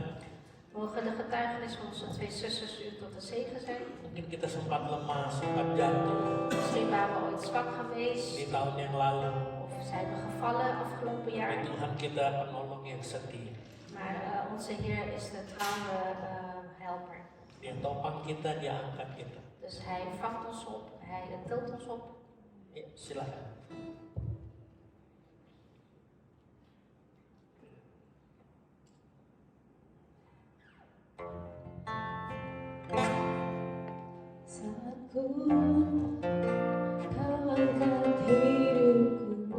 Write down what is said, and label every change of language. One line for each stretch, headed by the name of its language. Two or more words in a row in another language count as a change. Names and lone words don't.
Dutch: Mogen de getuigenis van onze twee zusters u tot een zegen zijn.
Indonesian: Mungkin kita sempat lemah, sempat jatuh
Dutch: Misschien waren we ooit zwak geweest
Indonesian: di tahun yang lalu.
Dutch: of zijn we gevallen afgelopen jaar.
Indonesian: Tapi Tuhan kita penolong yang setia.
Dutch: Maar onze Heer is de trouwe helper.
Indonesian: Dia topang kita, dia angkat kita.
Dutch: Dus Hij vangt ons op, Hij tilt ons op.
Indonesian: Ya, silakan. Saat ku kau angkat hidupku,